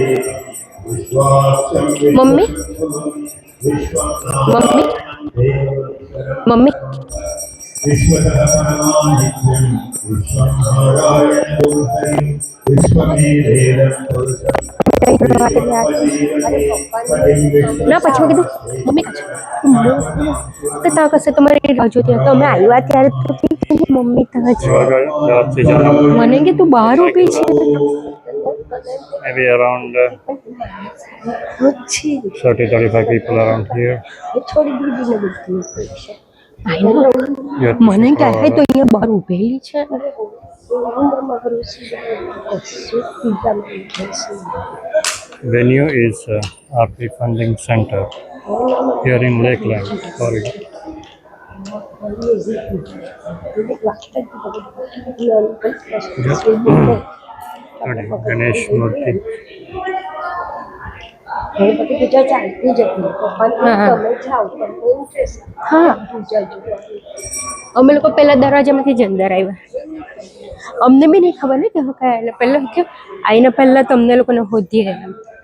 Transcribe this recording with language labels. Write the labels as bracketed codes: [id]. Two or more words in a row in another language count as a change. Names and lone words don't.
[gu] मम्मी मम्मी मम्मी ના પછી મેં કીધું મમ્મી ત્યાં કશે તમારી રાહ જોતી હતી, અમે આવ્યા ત્યારે તો મમ્મી ત્યાં છે. [kn] ಇವಾಗ ಜಾಸ್ತಿ ಜನ, [gu] મને કે તું બહાર ઊભી છે. [en] may be around 30-35 people around here. [gu] મને કહે તો અહીંયા બહાર ઊભેલી છે. [en] Venue is RP Funding Center here in Lakeland, Florida. [kn] ನೋಡಿ, ಗಣೇಶ್ ಮೂರ್ತಿ. [gu] હા, અમે લોકો પહેલા દરવાજામાંથી જ અંદર આવ્યા. અમને બી નહીં ખબર ને કે હું કયા, એટલે પહેલા કે આઈને પહેલા તો અમને લોકોને હોધી રહ્યા.